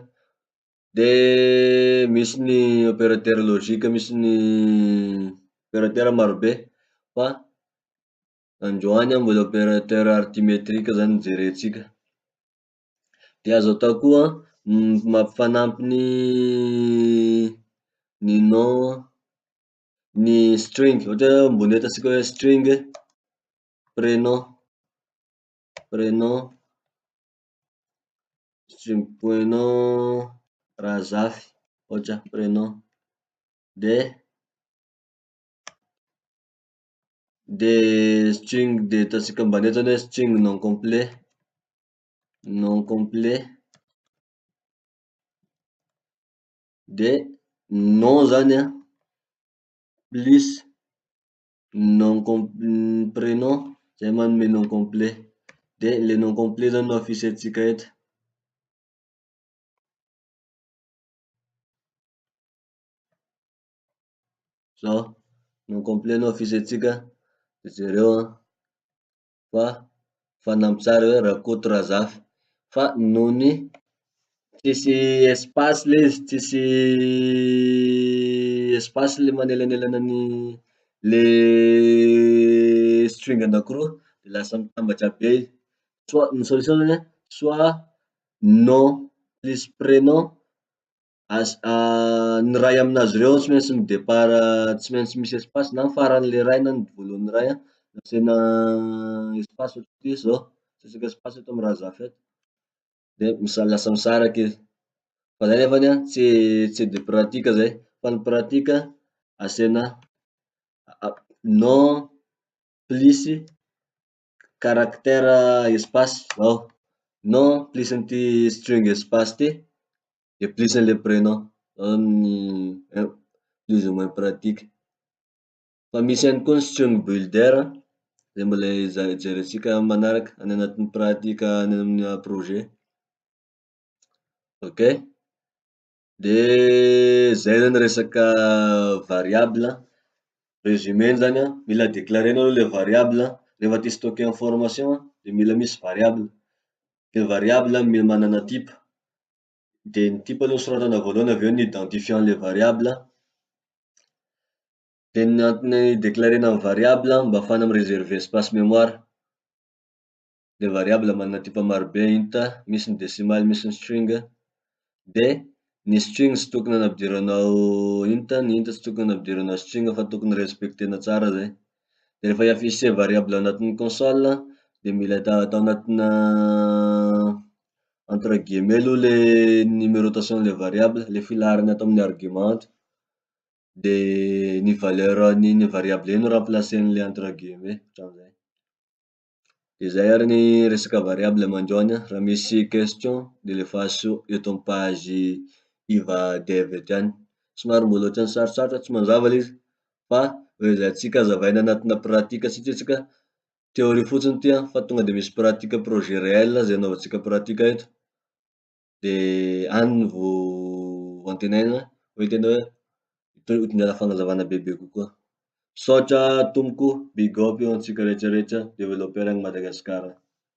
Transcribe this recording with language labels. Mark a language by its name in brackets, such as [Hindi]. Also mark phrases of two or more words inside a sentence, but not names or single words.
[Malagasy] De misy ny [French] opérateur logique, [Malagasy] misy ny opérateur marobe fa androany mbola [French] opérateur arithmétrique [Malagasy] zany jerentsika. De azo atao koa mampifanampy ny nom, ny string, ohatra ambony eto atsika hoe string [French] prénom, prénom, [Malagasy] string prénom Razafy ohatra prénom, de string de ataotsika ambany eto zany hoe string [French] non complet, non complet, [Malagasy] de nom zany plus non prénom zay manome nom complet, de [French] le nom complet [Malagasy] zany no afisy atsika eto. zao [French] nom complet [Malagasy] nao fisatsika de jereo fa fanampy tsara hoe Rakoto Razafy fa nony tsisy espace le izy, tsisy espace le manelanelana le string anakiroa de lasa mitambatra be izy, soit ny solution zany soit [French] nom plus prénom [Malagasy] ny ray aminazy reo tsy maintsy mi départ tsy maintsy misy espace na amy faran'le ray na ny voalohan'ny ray asiana espace ohatry ty zao, asesika espace eto amy Razafy eto de lasa misaraky izy, fa zay nefany tsy de pratika zay fa ny pratika asiana [French] nom plus caractère espace [Malagasy] zao, nom plus an'ity string espace ty de plus an'le prénom, zao ny [French] plus ou moins [Malagasy] pratika. Fa misy ihany koa ny [English] string builder [Malagasy] zay mbola jeretsika manaraky any anatin'ny pratika any amin'ny projet, ok. De zay zany resaka variable, résumeny zany mila declarenao aloha le variable rehefa te histocker information de mila misy variable, de variable mila manana type, de ny type aloha soratana voalohany aveo ny identifiant le variable, de ny antony declarena ny variable mba ahafahana mireserver [French] espace mémoire, [Malagasy] le variable manana type marobe enta, misy ny decimal misy ny string, de ny string tsy tokony hanampidiranao enta, ny enta tsy tokony hanampidiranao string fa tokony respectena tsara zay, de rehefa i-afficher variable anatin'ny console de mila atao anatina [French] entre guillemets [Malagasy] aloha le numérotation-le variable, le filaharany atao amin'ny argument, de ny valeur an'iny variable iny remplacer an'le [French] entre guillemets, [Malagasy] hatramizay. De zay ary ny resaka variable mandroany, raha misy question de lefaso eto amy page iva dev eto any, somary mbola ohatrany sarotsarotra tsy mazava le izy fa hoezantsika hazavaina anatina pratika satria tsika théorie fotsiny ty fa tonga de misy pratika [French] projet réel [Malagasy] zay anaovantsika pratika eto, de any no vo antenaina hoe tena hoe hitondra fanazavana bebe kokoa. Misaotra tompoko, [English] big up [Malagasy] io antsika rehetrarehetra développeur any Madagasikara.